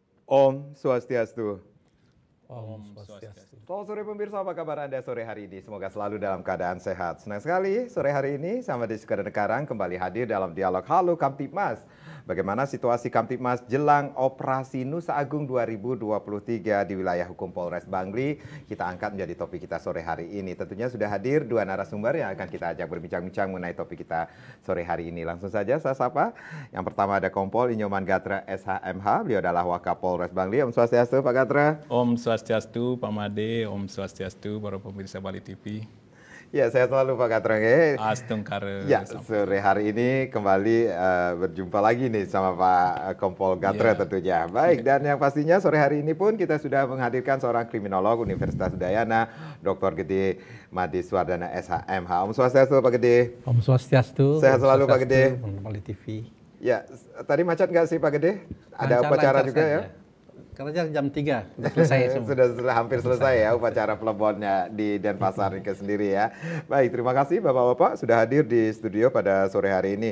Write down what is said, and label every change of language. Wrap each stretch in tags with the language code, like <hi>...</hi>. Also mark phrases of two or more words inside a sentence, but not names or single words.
<sa>Om Swastiastu. Om Swastiastu.</sa> <id>Selamat sore pemirsa, apa kabar Anda sore hari ini? Semoga selalu dalam keadaan sehat. Senang sekali sore hari ini sama Desi Karang kembali hadir dalam dialog Halo Kamtibmas. Bagaimana situasi Kamtibmas jelang operasi Nusa Agung 2023 di wilayah hukum Polres Bangli? Kita angkat menjadi topik kita sore hari ini. Tentunya sudah hadir dua narasumber yang akan kita ajak berbincang-bincang mengenai topik kita sore hari ini. Langsung saja saya sapa. Yang pertama ada Kompol Inyoman Gatra SHMH. Beliau adalah Wakapolres Bangli.</id> <sa>Om Swastiastu Pak Gatra. Om Swastiastu</sa> <id>Pak Made,</id> <sa>Om Swastiastu</sa> <id>para pemirsa Bali TV. Ya, saya selalu Pak Gatra.</id> <sa>Astung Kare.</sa> <id>Ya, sore hari ini kembali berjumpa lagi nih sama Pak Kompol Gatra tentunya. Baik, dan yang pastinya sore hari ini pun kita sudah menghadirkan seorang kriminolog Universitas Udayana, Dr. Gede Madiswardana SHMH.</id> <sa>Om Swastiastu Pak Gede. Om Swastiastu.</sa> <id>Sehat selalu Pak Gede. Bali TV. Ya, tadi macet nggak sih Pak Gede? Ada upacara juga ya? Kerja jam 3, sudah selesai semua. Sudah hampir selesai ya upacara plebonnya di Denpasar ini sendiri ya. Baik, terima kasih Bapak-Bapak sudah hadir di studio pada sore hari ini.</id>